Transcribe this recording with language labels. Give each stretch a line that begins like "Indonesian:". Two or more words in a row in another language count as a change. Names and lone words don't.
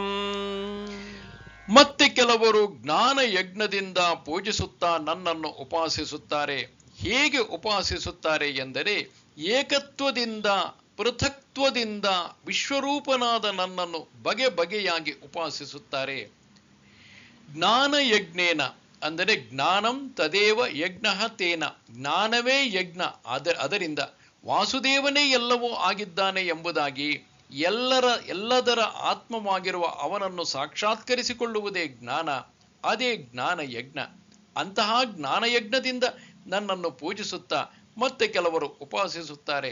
Kannada: ಮತ್ತೆ ಕೆಲವರು ಜ್ಞಾನ ಯಜ್ಞದಿಂದ ಪೂಜಿಸುತ್ತಾ ನನ್ನನ್ನು ಉಪಾಸಿಸುತ್ತಾರೆ. ಹೇಗೆ ಉಪಾಸಿಸುತ್ತಾರೆ ಎಂದರೆ ಏಕತ್ವದಿಂದ, ಪೃಥಕ್ತ್ವದಿಂದ ವಿಶ್ವರೂಪನಾದ ನನ್ನನ್ನು ಬಗೆ ಬಗೆಯಾಗಿ ಉಪಾಸಿಸುತ್ತಾರೆ.
Sanskrit: ಜ್ಞಾನ ಯಜ್ಞೇನ ಅಂದರೆ ಜ್ಞಾನಂ ತದೇವ ಯಜ್ಞ ತೇನ,
Kannada: ಜ್ಞಾನವೇ ಯಜ್ಞ, ಅದರಿಂದ ವಾಸುದೇವನೇ ಎಲ್ಲವೂ ಆಗಿದ್ದಾನೆ ಎಂಬುದಾಗಿ ಎಲ್ಲದರ ಆತ್ಮವಾಗಿರುವ ಅವನನ್ನು ಸಾಕ್ಷಾತ್ಕರಿಸಿಕೊಳ್ಳುವುದೇ ಜ್ಞಾನ, ಅದೇ ಜ್ಞಾನ ಯಜ್ಞ. ಅಂತಹ ಜ್ಞಾನಯಜ್ಞದಿಂದ ನನ್ನನ್ನು ಪೂಜಿಸುತ್ತಾ ಮತ್ತೆ ಕೆಲವರು ಉಪಾಸಿಸುತ್ತಾರೆ.